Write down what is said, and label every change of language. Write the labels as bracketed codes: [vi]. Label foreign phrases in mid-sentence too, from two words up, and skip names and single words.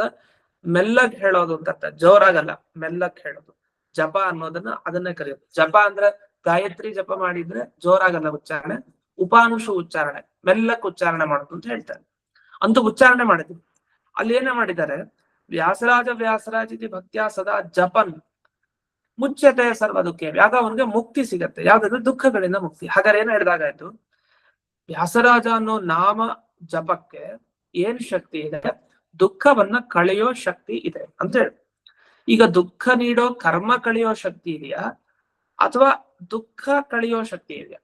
[kn] ಮೆಲ್ಲಗ್ ಹೇಳೋದು ಅಂತ ಅರ್ಥ, ಜೋರಾಗಲ್ಲ, ಮೆಲ್ಲಗ್ ಹೇಳೋದು. ಜಪ ಅನ್ನೋದನ್ನ ಅದನ್ನೇ ಕರೆಯೋದು. ಜಪ ಅಂದ್ರೆ ಗಾಯತ್ರಿ ಜಪ ಮಾಡಿದ್ರೆ ಜೋರಾಗಲ್ಲ ಉಚ್ಚಾರಣೆ, ಉಪಾಂಶ ಉಚ್ಚಾರಣೆ, ಮೆಲ್ಲಕ್ ಉಚ್ಚಾರಣೆ ಮಾಡೋದು ಅಂತ ಹೇಳ್ತಾರೆ. ಅಂತೂ ಉಚ್ಚಾರಣೆ ಮಾಡಿದ್ವಿ. ಅಲ್ಲಿ ಏನೇ ಮಾಡಿದ್ದಾರೆ, [sa] ವ್ಯಾಸರಾಜ ಇತಿ ಭಕ್ತಿಯ ಸದಾ ಜಪನ್ ಮುಚ್ಚತೆ ಸರ್ವ ದುಃಖ. [kn] ಯಾಗ ಅವನಿಗೆ ಮುಕ್ತಿ ಸಿಗತ್ತೆ. ಯಾವ್ದಾದ್ರು ದುಃಖಗಳಿಂದ ಮುಕ್ತಿ. ಹಾಗಾದ್ರೆ ಏನ್ ಹೇಳಿದಾಗಾಯ್ತು? ವ್ಯಾಸರಾಜ ಅನ್ನೋ ನಾಮ ಜಪಕ್ಕೆ ಏನ್ ಶಕ್ತಿ ಇದೆ? ದುಃಖವನ್ನ ಕಳೆಯೋ ಶಕ್ತಿ ಇದೆ ಅಂತ ಹೇಳಿ. ಈಗ ದುಃಖ ನೀಡೋ ಕರ್ಮ ಕಳೆಯೋ ಶಕ್ತಿ ಇದೆಯಾ ಅಥವಾ ದುಃಖ ಕಳೆಯೋ ಶಕ್ತಿ ಇದೆಯಾ?